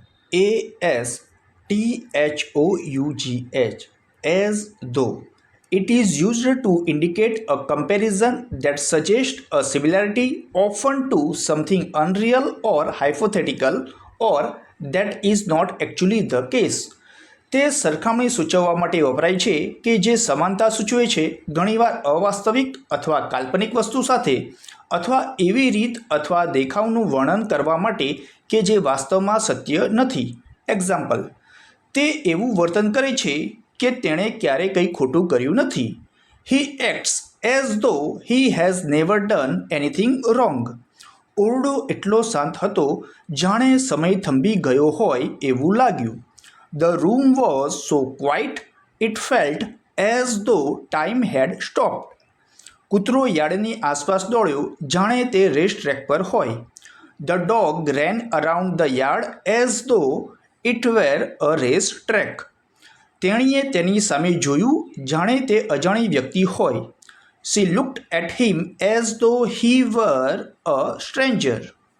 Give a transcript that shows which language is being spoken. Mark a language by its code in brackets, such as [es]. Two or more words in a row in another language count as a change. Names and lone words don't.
[en] ASTHOUGH, as though. It is used to indicate a comparison that suggests a similarity, often to something unreal or hypothetical, or that is not actually the case. [gu] તે સરખામણી સૂચવવા માટે વપરાય છે કે જે સમાનતા સૂચવે છે, ઘણીવાર અવાસ્તવિક અથવા કાલ્પનિક વસ્તુ સાથે, અથવા એવી રીત અથવા દેખાવનું વર્ણન કરવા માટે કે જે વાસ્તવમાં સત્ય નથી. એક્ઝામ્પલ: તે એવું વર્તન કરે છે કે તેણે ક્યારેય કંઈ ખોટું કર્યું નથી. [en] He acts as though he has never done anything wrong. [gu] ઓરડો એટલો શાંત હતો જાણે સમય થંભી ગયો હોય એવું લાગ્યું. [en] The room was so quiet it felt as though time had stopped. [gu] કૂતરો યાર્ડની આસપાસ દોડ્યો જાણે તે રેસ ટ્રેક પર હોય. [en] The dog ran around the yard as though it were a race track. [gu] તેણીએ તેની સામે જોયું જાણે તે અજાણી વ્યક્તિ હોય. [en] She looked at him as though he were a stranger.